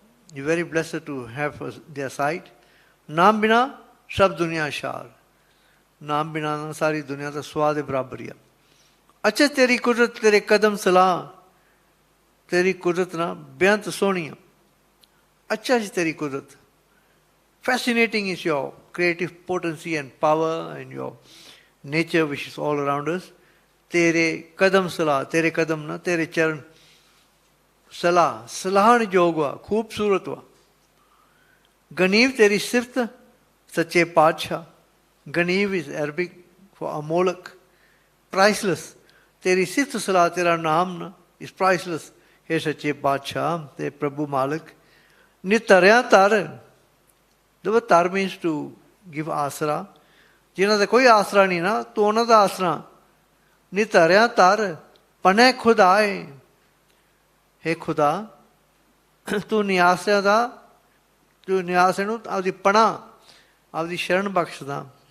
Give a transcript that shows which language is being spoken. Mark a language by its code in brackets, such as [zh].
[en] You're very blessed to have their sight. [pa] ਨਾਮ ਬਿਨਾ ਸਭ ਦੁਨੀਆ ਸ਼ਾਰ। ਨਾਮ ਬਿਨਾ ਨਾ ਸਾਰੀ ਦੁਨੀਆ ਦਾ ਸਵਾਦ ਬਰਾਬਰ ਹੀ ਆ। ਅੱਛਾ ਤੇਰੀ ਕੁਦਰਤ, ਤੇਰੇ ਕਦਮ ਸਲਾਹ, ਤੇਰੀ ਕੁਦਰਤ ਨਾ ਬੇਅੰਤ ਸੋਹਣੀ ਆ। ਅੱਛਾ ਜੀ ਤੇਰੀ ਕੁਦਰਤ। [en] Fascinating is your creative potency and power and your nature which is all around us. [pa] ਤੇਰੇ ਕਦਮ ਸਲਾਹ, ਤੇਰੇ ਕਦਮ ਨਾ, ਤੇਰੇ ਚਰਨ ਸਲਾਹ, ਸਲਾਹਣ ਯੋਗ ਵਾ, ਖੂਬਸੂਰਤ ਵਾ। ਗਨੀਵ ਤੇਰੀ ਸਿਫਤ ਸੱਚੇ ਪਾਤਸ਼ਾਹ। [en] ਗਨੀਵ is Arabic for ਅਮੋਲਕ, priceless. [pa] ਤੇਰੀ ਸਿਫਤ ਸਲਾਹ, ਤੇਰਾ ਨਾਮ ਨਾ [en] Is priceless. [pa] ਹੇ ਸੱਚੇ ਪਾਤਸ਼ਾਹ ਤੇ ਪ੍ਰਭੂ ਮਾਲਕ। ਨਿਤਰਿਆ ਤਰ, [en] the tar means to give ਆਸਰਾ। [pa] ਜਿਨ੍ਹਾਂ ਦਾ ਕੋਈ ਆਸਰਾ ਨਹੀਂ ਨਾ, ਤੂੰ ਉਹਨਾਂ ਦਾ ਆਸਰਾ। ਨਿਤਰਿਆ ਤਰ ਪਨੇ ਖੁਦਾਏ। ਹੇ ਖੁਦਾ, ਤੂੰ ਨਿਆਸਿਆਂ ਦਾ, ਤੂੰ ਨਿਆਸੇ ਨੂੰ ਆਪਦੀ ਪਨਾਹ, ਆਪਦੀ ਸ਼ਰਨ ਬਖਸ਼ਦਾ।